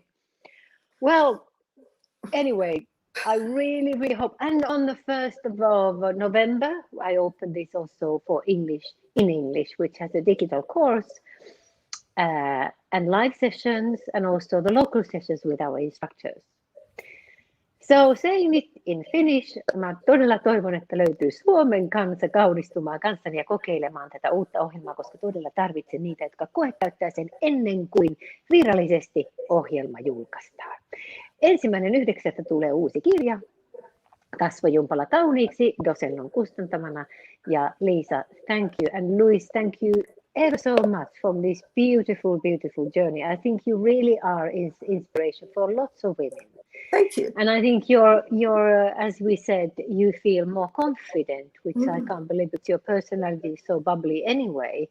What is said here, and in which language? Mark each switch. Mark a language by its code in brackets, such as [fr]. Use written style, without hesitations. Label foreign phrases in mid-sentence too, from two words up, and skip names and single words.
[en] Well, anyway, I really, really hope. And on the 1st of November, I opened this also for English, in English, which has a digital course and live sessions, and also the local sessions with our instructors. So saying it in Finnish, [fi] mä todella toivon, että löytyy Suomen kansa kaunistumaan kanssani ja kokeilemaan tätä uutta ohjelmaa, koska todella tarvitsen niitä, jotka koekäyttää sen ennen kuin virallisesti ohjelma julkaistaan. 1.9. tulee uusi kirja, Kasvojumpala kauniiksi, Dosellon kustantamana. Ja Liisa, [en] thank you. And Louise, thank you ever so much from this beautiful, beautiful journey. I think you really are inspiration for lots of women. Thank you. And I think you're as we said, you feel more confident, which I can't believe, but your personality is so bubbly anyway.